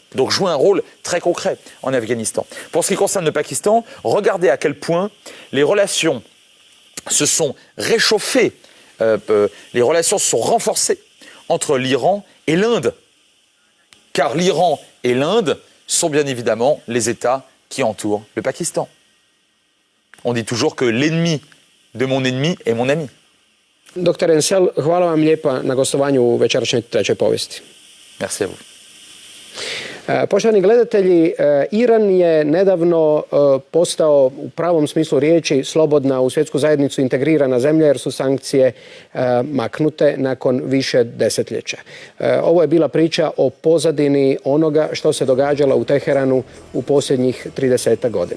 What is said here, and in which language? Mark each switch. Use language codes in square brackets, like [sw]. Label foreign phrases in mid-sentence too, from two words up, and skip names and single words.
[fr] Donc jouer un rôle très concret en Afghanistan. Pour ce qui concerne le Pakistan, regardez à quel point les relations se sont réchauffées, les relations se sont renforcées entre l'Iran et l'Inde. Car l'Iran et l'Inde sont bien évidemment les États qui entourent le Pakistan. On dit toujours que l'ennemi de mon ennemi est mon ami. [hr] Dr. Ensel, hvala vam lijepa na gostovanju u večerašnjoj trećoj povijesti. [fr] Merci à vous. [hr] Poštovani gledatelji, Iran je nedavno postao u pravom smislu riječi slobodna, u svjetsku zajednicu integrirana zemlja jer su sankcije maknute nakon više desetljeća. Ovo je bila priča o pozadini onoga što se događalo u Teheranu u posljednjih 30 godina.